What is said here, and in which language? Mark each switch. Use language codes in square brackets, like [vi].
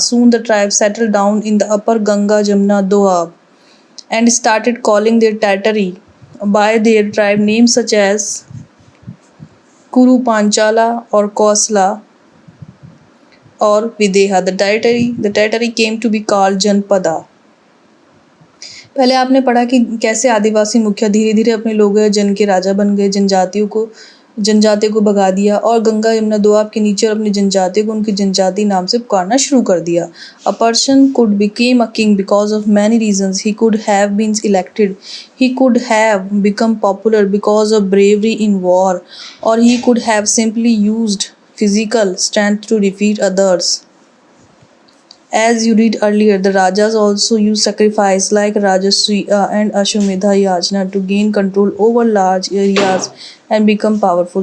[en] Soon the tribe settled down in the upper Ganga Jamuna Doab and started calling their territory by their tribe names such as Kuru, Panchala or Kosla or Videha. The territory came to be called Janpada. [hi] पहले आपने पढ़ा कि कैसे आदिवासी मुखिया धीरे धीरे अपने लोग जन के राजा बन गए, जनजातियों को भगा दिया और गंगा यमुना दोआब के नीचे और अपनी जनजातियों को उनकी जनजाति नाम से पुकारना शुरू कर दिया। [en] A person could become a king because of many reasons. He could have been elected, he could have become popular because of bravery in war, or he could have simply used physical strength to defeat others. As you read earlier, the Rajas also used sacrifice like Rajasriya and Ashwamedha Yajna to gain control over large areas and become powerful.